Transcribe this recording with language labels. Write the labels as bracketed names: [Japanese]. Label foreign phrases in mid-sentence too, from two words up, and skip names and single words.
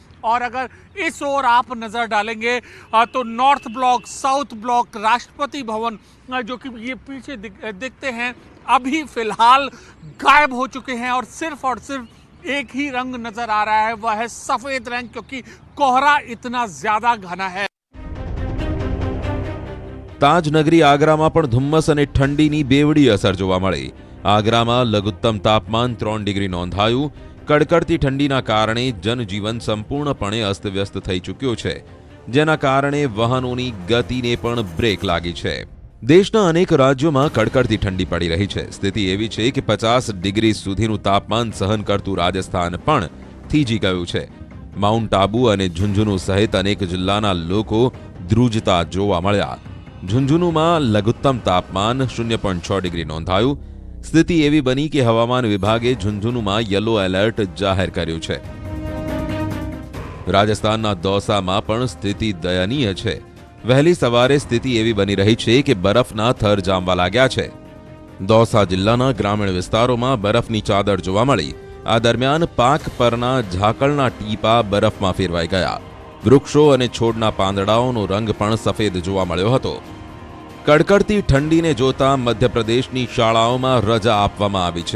[Hindi] और अगर इस ओर आप नजर डालेंगे तो नॉर्थ ब्लॉक, साउथ ब्लॉक, राष्ट्रपति भवन जो कि ये पीछे दिखते हैं अभी फिलहाल गायब हो चुके हैं और सिर्फ एक ही रंग नजर आ रहा है, वह है सफेद रंग, क्योंकि कोहरा इतना ज्यादा घना है। [Gujarati] તાજનગરી આગરામાં પણ ધુમ્મસ અને ઠંડીની બેવડી અસર જોવા મળી। આગરામાં લઘુત્તમ તાપમાન 3 ડિગ્રી નોંધાયું। કડકડતી ઠંડીના કારણે જનજીવન સંપૂર્ણપણે અસ્તવ્યસ્ત થઈ ચૂક્યો છે, જેના કારણે વાહનોની ગતિને પણ બ્રેક લાગી છે। [Hindi] देशना अनेक राज्यों में कड़कड़ती ठंडी पड़ी रही है। [Gujarati] સ્થિતિ એવી છે કિ 50 ડિગ્રી સુધીનું તાપમાન સહન કરતું રાજસ્થાન પણ થીજી ગયું છે। માઉન્ટ આબુ અને ઝુંઝુનૂ સહિત અનેક જિલ્લાના લોકો ધ્રુજતા જોવા મળ્યા। ઝુંઝુનૂમાં લઘુત્તમ તાપમાન 0.6 ડિગ્રી નોંધાયું। સ્થિતિ એવી બની કિ હવામાન વિભાગે ઝુંઝુનૂમાં યેલો એલર્ટ જાહેર કર્યું છે। રાજસ્થાનના દૌસામાં પણ સ્થિતિ દયનીય છે। વહેલી સવારે સ્થિતિ એવી બની રહી છે કિ બરફના થર જામવા લાગ્યા છે। દોસા જિલ્લાના ગ્રામીણ વિસ્તારોમાં બરફની ચાદર જોવા મળી। આ દરમિયાન પાક પરના ઝાકળના ટીપા બરફમાં ફેરવાઈ ગયા। વૃક્ષો અને છોડના પાંદડાઓનો રંગ પણ સફેદ જોવા મળ્યો હતો। કડકડતી ઠંડીને જોતા મધ્યપ્રદેશની શાળાઓમાં રજા આપવામાં આવી છે।